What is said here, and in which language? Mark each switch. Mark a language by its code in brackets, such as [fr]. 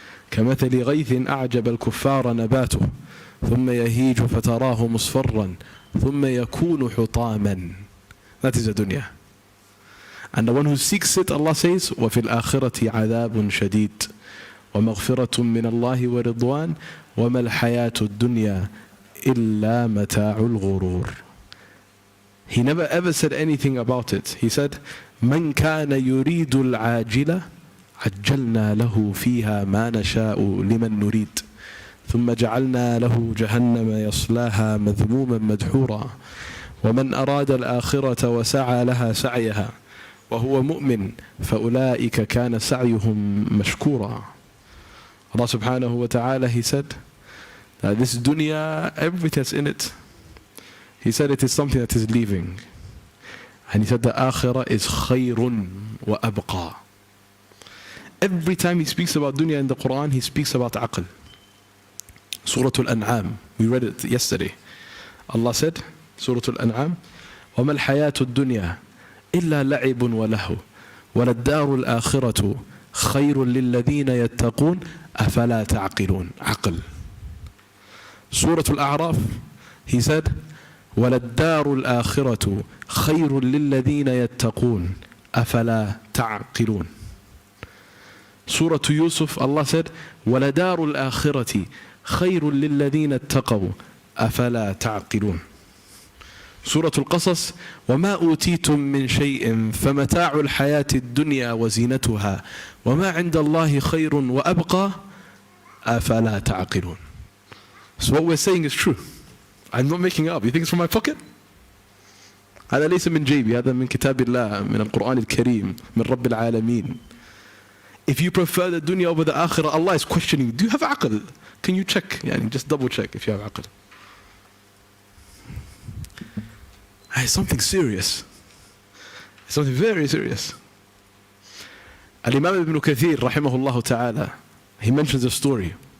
[ar] كمثل غيث أعجب الكفار نباته ثم يهيج فتراه مصفرا ثم يكون حطاما. [en] That is the dunya. And the one who seeks it, Allah says, [ar] وفي الآخرة عذاب شديد ومغفرة من الله ورضوان وما الحياة الدنيا إلا متاع الغرور. [en] He never ever said anything about it. He said, [ar] من كان يريد العاجلة عجلنا له فيها ما نشاء لمن نريد ثم جعلنا له جهنم يصلاها مذموما مدحورا ومن أراد الآخرة وسعى لها سعيها وهو مؤمن فأولئك كان سعيهم مشكورا. [en] Allah subhanahu wa ta'ala, he said that this dunya, everything that's in it, he said it is something that is leaving. And he said the akhirah is [ar] khayrun wa abqa. [en] Every time he speaks about dunya in the Quran, he speaks about aql. Surah Al-An'am, we read it yesterday. Allah said, [ar] Surah Al-An'am, وَمَا الْحَيَاةُ الدُّنْيَا إِلَّا لَعِبٌ وَلَهُ وَلَلدَّارُ الْآخِرَةُ خَيْرٌ لِلَّذِينَ يَتَّقُونَ أَفَلَا تَعْقِلُونَ. Aql. Surah Al-A'raf, [en] he said, [ar] وَلَلدَّارُ الْآخِرَةُ خَيْرٌ لِلَّذِينَ يَتَّقُونَ أَفَلَا تَعْقِلُونَ. Surah to Yusuf, [en] Allah said, [ar] وَلَدَارُ الْآخِرَةِ خَيْرٌ لِلَّذِينَ اتَّقَوْا أَفَلَا تَعْقِلُونَ. Surah Al-Qasas, وَمَا أُوتِيتُم مِّن شَيْءٍ فَمَتَاعُ الْحَيَاةِ الدُّنْيَا وَزِينَتُهَا وَمَا عِندَ اللَّهِ خَيْرٌ وَأَبْقَى أَفَلَا تَعْقِلُونَ. [en] So what we're saying is true. I'm not making it up. You think it's from my pocket? [ar] هذا ليس من جيبي، هذا من كتاب الله، من القرآن الكريم، من رب العالمين. [en] If you prefer the dunya over the akhirah, Allah is questioning you. Do you have aql? Can you check? Yani just double check if you have aql. It's something serious. It's something very serious. Al-Imam Ibn Kathir, rahimahullah ta'ala, he mentions a story.